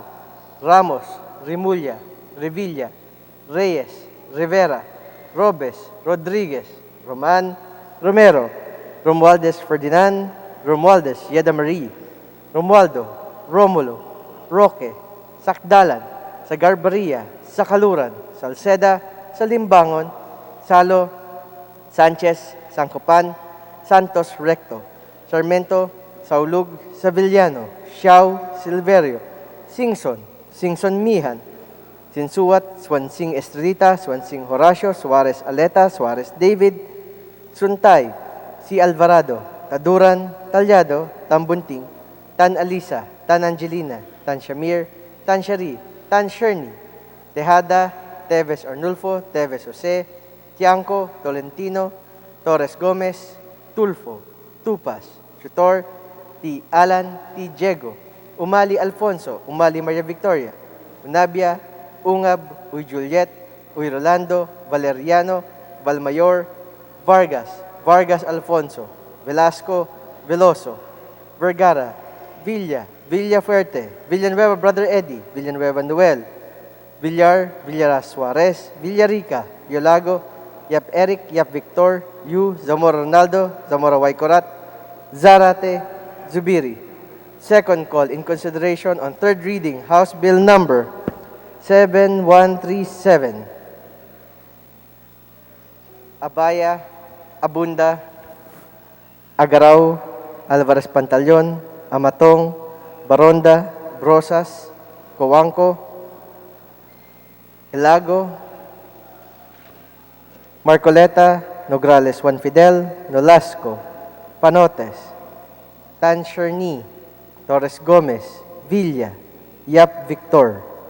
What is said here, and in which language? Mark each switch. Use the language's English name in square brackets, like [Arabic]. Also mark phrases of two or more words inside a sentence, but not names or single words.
[English] Ramos, Rimulya, Revilla, Reyes, Rivera, Robes, Rodriguez, Roman, Romero, Romualdez Ferdinand, Romualdez Yeda Marie, Romualdo, Romulo, Roque, Sakdalan, Sagarbaria, Sakaluran, Salceda, Salimbangon, Salo, Sanchez, Sancopan, Santos Recto, Sarmento, Saulug, Savillano, Xiao, Silverio, Singson Mihan, Sinsuat, Swansing Estrita, Swansing Horacio, Suarez Aleta, Suarez David, Suntay, Si Alvarado, Taduran, Talyado, Tambunting, Tan Alisa, Tan Angelina, Tan Shamir, Tan Shari, Tan Sherny, Tejada, Teves Arnulfo, Teves Jose, Tiangco, Tolentino, Torres Gomez, Tulfo, Tupas, Chutor, T. Alan, T. Diego, Umali Alfonso, Umali Maria Victoria, Unabia, Ungab, Uy Juliet, Uy Rolando, Valeriano, Valmayor, Vargas Alfonso, Velasco, Veloso, Vergara, Villa Fuerte, Villanueva Brother Eddie, Villanueva Noel, Villar Suarez, Villarica, Yolago, Yap Eric, Yap Victor, Yu, Zamora Ronaldo, Zamora Waikorat, Zarate, Zubiri. Second call in consideration on third reading, House Bill number 7137. Abaya, Abunda, Agaraw, Alvarez Pantaleon, Amatong, Baronda, Brosas, Coanco, Ilago, Marcoleta, Nograles Juan Fidel, Nolasco, Panotes, Tan Sherny, Torres Gomez, Villa, Yap Victor.